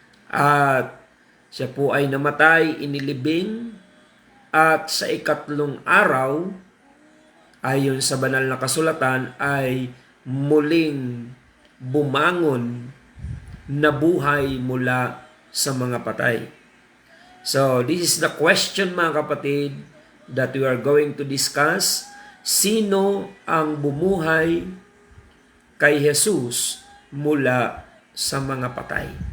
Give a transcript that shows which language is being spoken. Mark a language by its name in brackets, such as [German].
[Filipino] At siya po ay namatay, inilibing, at sa ikatlong araw, ayon sa banal na kasulatan, ay muling bumangon na buhay mula sa mga patay. [English] So, this is the question, [Filipino] mga kapatid, [English] that we are going to discuss. [Filipino] Sino ang bumuhay kay Jesus mula sa mga patay?